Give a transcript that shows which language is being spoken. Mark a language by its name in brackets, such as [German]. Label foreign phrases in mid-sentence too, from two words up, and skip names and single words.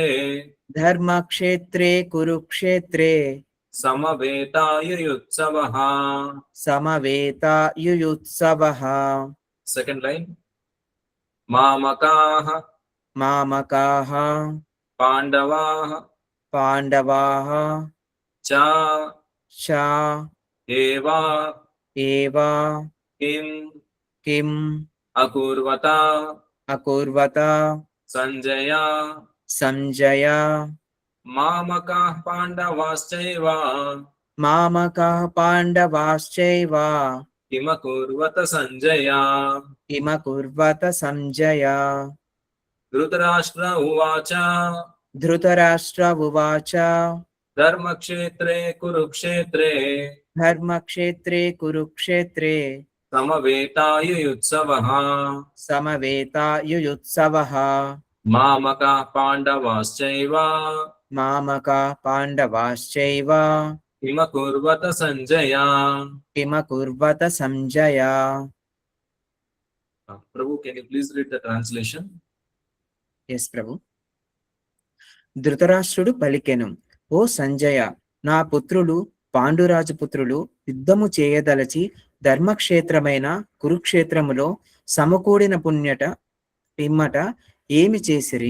[Sanskrit] ధర్మక్షేత్రే కురుక్షేత్రే సమవేతాయుత్సవః. సమవేతా యుయుత్సవః. [English] second line, [Sanskrit] మామకాః మామకాః పాండవాః పాండవాః చ చ ఏవా ఏవ కిం కిం అకుర్వత అకుర్వత సంజయ సంజయ. మామకాః పాండవాశ్చైవ మామకాః పాండవాశ్చైవ కిమకుర్వత సంజయ. కిమకుర్వత సంజయ. ధృతరాష్ట్ర ఉవాచ ధృతరాష్ట్ర ఉవాచ ధర్మక్షేత్రే కురుక్షేత్రే ధర్మక్షేత్రే కురుక్షేత్రే సమవేతాయుత్సవః. సమవేతా యుయుత్సవః. మామకాః పాండవాశ్చైవ మామకాః పాండవాశ్చైవ కిమకుర్వత సంజయ. కిమకుర్వత సంజయ. [English] ప్రభు, can you please read the translation? ఎస్ ప్రభు. [Telugu] ధృతరాష్ట్రుడు పలికెను, ఓ సంజయ, నా పుత్రులు పాండురాజు పుత్రులు యుద్ధము చేయదలచి ధర్మక్షేత్రమైన కురుక్షేత్రములో సమకూడిన పుణ్యట పిమ్మట ఏమి చేసిరి?